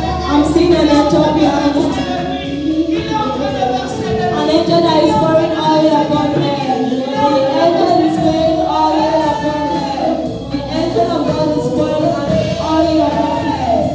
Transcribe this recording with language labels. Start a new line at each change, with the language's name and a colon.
English: I'm seeing an angel behind her.
French: Il est en train de verser de l'eau.
English: An angel that is pouring oil upon her. The angel is pouring oil upon her. The angel of God is pouring oil upon her.